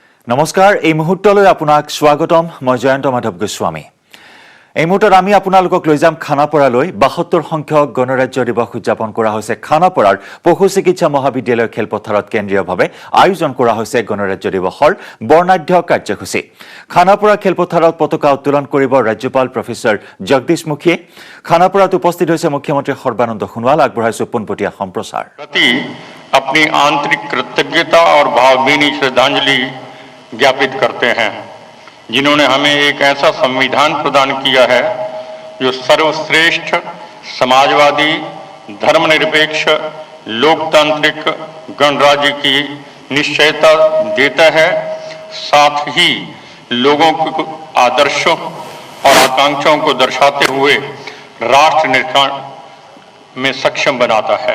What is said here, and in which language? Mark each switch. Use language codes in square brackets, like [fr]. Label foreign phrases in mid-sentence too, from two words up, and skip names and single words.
[as] নমস্কাৰ এই মুহূৰ্তলৈ আপোনাক স্বাগতম মই জয়ন্ত মাধৱ গোস্বামী এই মুহূৰ্তত আমি আপোনালোকক লৈ যাম খানাপাৰালৈ ৭২ সংখ্যক গণৰাজ্য দিৱস উদযাপন কৰা হৈছে খানাপাৰাৰ পশু চিকিৎসা মহাবিদ্যালয় খেলপথাৰত কেন্দ্ৰীয়ভাৱে আয়োজন কৰা হৈছে গণৰাজ্য দিৱসৰ বৰ্ণাঢ্য কাৰ্যসূচী খানাপাৰা খেলপথাৰত পতাকা উত্তোলন কৰিব ৰাজ্যপাল প্ৰফেসৰ জগদীশ মুখীয়ে খানাপাৰাত উপস্থিত হৈছে মুখ্যমন্ত্ৰী সৰ্বানন্দ সোণোৱাল আগবঢ়াইছে পোনপটীয়া সম্প্ৰচাৰ [hi] अपनी आंतरिक कृतज्ञता और भावभीनी श्रद्धांजलि ज्ञापित करते हैं जिन्होंने हमें एक ऐसा संविधान प्रदान किया है जो सर्वश्रेष्ठ समाजवादी धर्मनिरपेक्ष लोकतांत्रिक गणराज्य की निश्चयता देता है, साथ ही लोगों के आदर्शों और आकांक्षाओं को दर्शाते हुए राष्ट्र निर्माण में सक्षम बनाता है।